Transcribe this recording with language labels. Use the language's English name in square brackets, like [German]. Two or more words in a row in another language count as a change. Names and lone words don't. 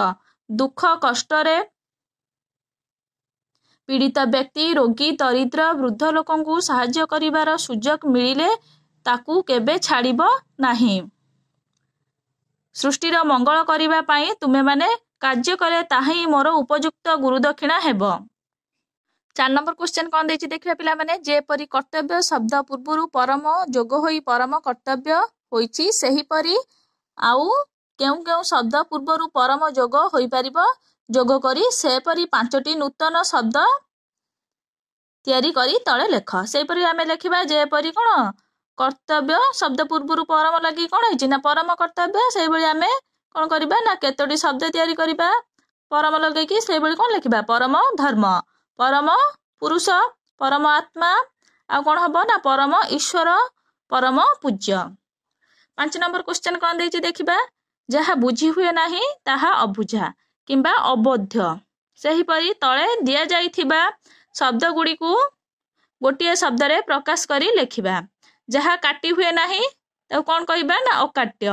[Odia] ଦୁଖ କଷ୍ଟ ରେ ପୀଡ଼ିତ ବ୍ୟକ୍ତି ରୋଗୀ ଦରିଦ୍ର ବୃଦ୍ଧ ଲୋକଙ୍କୁ ସାହାଯ୍ୟ କରିବାର ସୁଯୋଗ ମିଳିଲେ ତାକୁ କେବେ ଛାଡ଼ିବ ନାହିଁ। ସୃଷ୍ଟିର ମଙ୍ଗଳ କରିବା ପାଇଁ ତୁମେ ମାନେ କାର୍ଯ୍ୟ କରେ ତାହି ମୋର ଉପଯୁକ୍ତ ଗୁରୁ ଦକ୍ଷିଣା ହେବ। 4 [English] number question [Odia] କଣ ଦେଇଛି ଦେଖିବା ପିଲା ମାନେ ଯେପରି କର୍ତ୍ତବ୍ୟ ଶବ୍ଦ ପୂର୍ବରୁ ପରମ ଯୋଗ ହୋଇ ପରମ କର୍ତ୍ତବ୍ୟ ହୋଇଛି ସେହି ପରି ଆଉ କେଉଁ ଶବ୍ଦ ପୂର୍ବରୁ ପରମ ଯୋଗ ହୋଇ ପାରିବ ଯୋଗ କରି ସେପରି 5ଟି ନୂତନ ଶବ୍ଦ ତିଆରି କରି ତଳେ ଲେଖ। ସେପରି ଆମେ ଲେଖିବା ଯେପରି କଣ କର୍ତ୍ତବ୍ୟ ଶବ୍ଦ ପୂର୍ବରୁ ପରମ ଲାଗି କଣ ହେଉଛି ନା ପରମ କର୍ତ୍ତବ୍ୟ ସେହି ଭଳି ଆମେ କଣ କରିବା ନା କେତୋଟି ଶବ୍ଦ ତିଆରି କରିବା ପରମ ଲଗେଇ କି ସେହି ଭଳି କଣ ଲେଖିବା ପରମ ଧର୍ମ ପରମ ପୁରୁଷ ପରମ ଆତ୍ମା ଆ କଣ ହେବ ନା ପରମ ଈଶ୍ୱର ପରମ ପୂଜ୍ୟ। 5 [English] number question [Odia] କଣ ଦେଇଛି ଦେଖିବା ଯାହା ବୁଝି ହୁଏ ନାହିଁ ତାହା ଅବୁଝା କିମ୍ବା ଅବୋଧ୍ୟ ସେହି ପରି ତଳେ ଦିଆ ଯାଇଥିବା ଶବ୍ଦ ଗୁଡ଼ି କୁ ଗୋଟିଏ ଶବ୍ଦ ରେ ପ୍ରକାଶ କରି ଲେଖିବା। ଯାହା କାଟି ହୁଏ ନାହିଁ ତାକୁ କଣ କହିବା ନା ଅକାଟ୍ୟ।